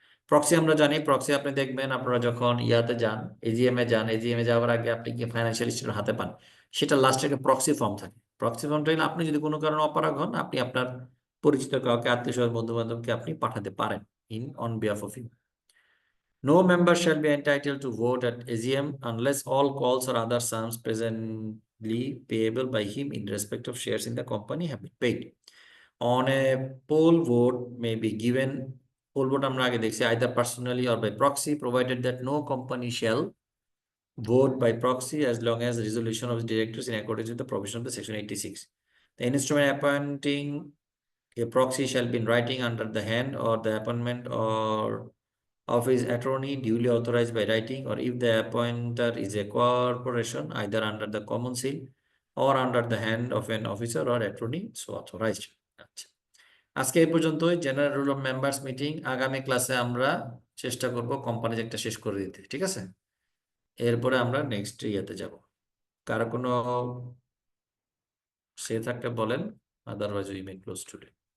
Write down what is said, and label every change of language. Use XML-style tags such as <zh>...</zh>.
<bn>Proxy আমরা জানি, proxy আপনি দেখবেন আপনারা যখন ইয়াতে যান, এজিএম এ যান, এজিএম এ যাওয়ার আগে আপনি কি ফাইন্যান্সিয়াল স্টেটমেন্ট হাতে পান, সেটা লাস্টে একটা প্রক্সি ফর্ম থাকে। প্রক্সি ফর্মটা আপনি যদি কোনো কারণে অপারগ হন, আপনি আপনার পরিচিত কাউকে, আত্মীয় স্বজন, বন্ধু বান্ধবকে আপনি পাঠাতে পারেন</bn> <en>on behalf of him. No member shall be entitled to vote at AGM unless all calls or other sums presently payable by him in respect of shares in the company have been paid. On a poll, vote may be given,</en> <bn>poll vote আমরা আগে দেখছি,</bn> <en>either personally or by proxy, provided that no company shall vote by proxy as long as the resolution of the directors in accordance with the provision of the section 86. The instrument appointing a proxy shall be in writing under the hand or the appointment or of his attorney duly authorized by writing, or if the appointer is a corporation, either under the common seal or under the hand of an officer or attorney so authorized.</en> <bn>আচ্ছা, আজকে এই পর্যন্তই general rule of members meeting. আগামী ক্লাসে আমরা চেষ্টা করব company একটা শেষ করে দিতে, ঠিক আছে? এরপরে আমরা নেক্সট ইয়াতে যাব। কারো কোনো সে থাকলে বলেন,</bn> <en>Otherwise we may close today.</en>